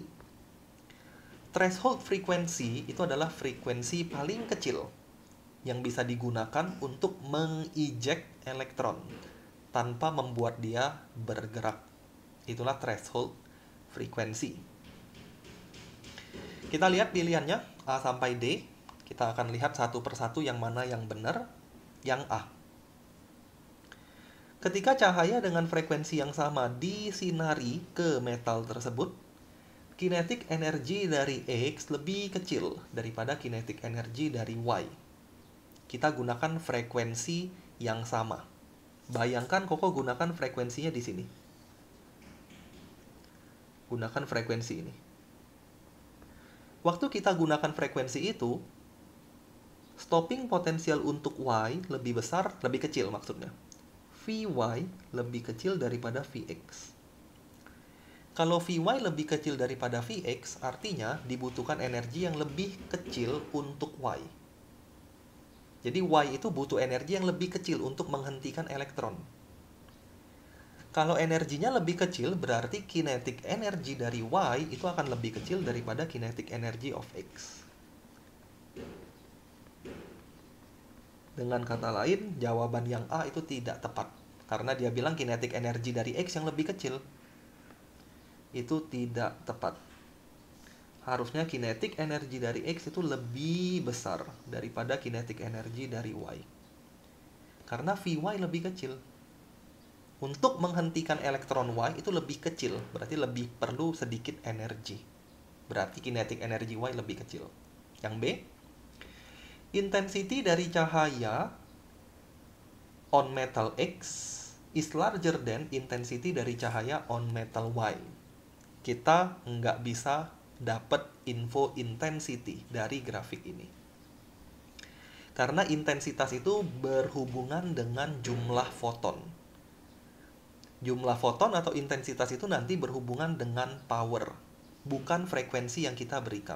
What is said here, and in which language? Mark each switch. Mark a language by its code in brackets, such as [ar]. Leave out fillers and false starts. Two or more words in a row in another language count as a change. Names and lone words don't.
[en] Threshold frequency [id] itu adalah frekuensi paling kecil yang bisa digunakan untuk mengeject elektron tanpa membuat dia bergerak. Itulah [en] threshold frequency. [id] Kita lihat pilihannya A sampai D. Kita akan lihat satu persatu yang mana yang benar. Yang A. Ketika cahaya dengan frekuensi yang sama disinari ke metal tersebut, [en] kinetic energy [id] dari X lebih kecil daripada [en] kinetic energy [id] dari Y. Kita gunakan frekuensi yang sama. Bayangkan Koko gunakan frekuensinya di sini. Gunakan frekuensi ini. Waktu kita gunakan frekuensi itu, stopping potensial untuk Y lebih besar, lebih kecil maksudnya. Vy lebih kecil daripada Vx. Kalau Vy lebih kecil daripada Vx, artinya dibutuhkan energi yang lebih kecil untuk Y. Jadi Y itu butuh energi yang lebih kecil untuk menghentikan elektron. Kalau energinya lebih kecil, berarti [en] kinetic energy [id] dari Y itu akan lebih kecil daripada [en] kinetic energy of X. [id] Dengan kata lain, jawaban yang A itu tidak tepat. Karena dia bilang [en] kinetic energy [id] dari X yang lebih kecil. Itu tidak tepat. Harusnya [en] kinetic energy [id] dari X itu lebih besar daripada [en] kinetic energy [id] dari Y. Karena Vy lebih kecil. Untuk menghentikan elektron Y itu lebih kecil, berarti lebih perlu sedikit energi. Berarti [en] kinetic energy [id] Y lebih kecil. Yang B, [en] intensity [id] dari cahaya [en] on metal X is larger than intensity [id] dari cahaya [en] on metal Y. [id] Kita nggak bisa dapat info intensity dari grafik ini. Karena intensitas itu berhubungan dengan jumlah foton. Jumlah foton atau intensitas itu nanti berhubungan dengan power, bukan frekuensi yang kita berikan.